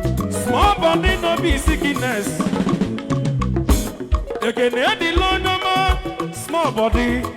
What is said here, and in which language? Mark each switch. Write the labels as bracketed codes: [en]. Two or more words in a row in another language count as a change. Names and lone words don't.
[pcm] Small body no be sickness. [ig] Ekene adịla onye ọma, [pcm] small body.